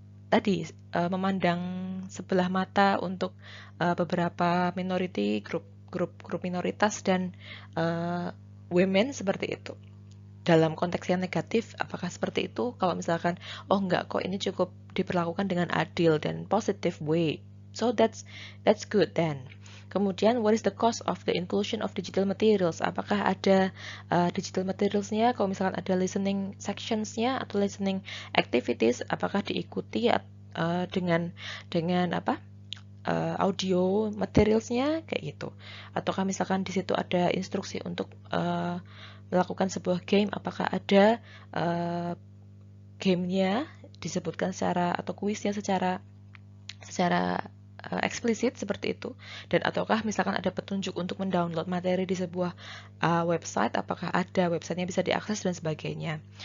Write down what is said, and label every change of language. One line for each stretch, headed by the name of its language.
Indonesian: tadi memandang sebelah mata untuk beberapa minority grup minoritas dan women seperti itu. Dalam konteks yang negatif, apakah seperti itu? Kalau misalkan, oh enggak kok, ini cukup diperlakukan dengan adil dan
English: positive way. So that's good then. Kemudian, what is the cost of the inclusion of digital materials?
Indonesian: Apakah ada digital materialsnya? Kalau misalkan ada listening sectionsnya atau listening activities, apakah diikuti dengan apa? Audio materialsnya kayak gitu, ataukah misalkan di situ ada instruksi untuk melakukan sebuah game, apakah ada gamenya disebutkan secara atau kuisnya secara eksplisit seperti itu, dan ataukah misalkan ada petunjuk untuk mendownload materi di sebuah website, apakah ada websitenya bisa diakses dan sebagainya.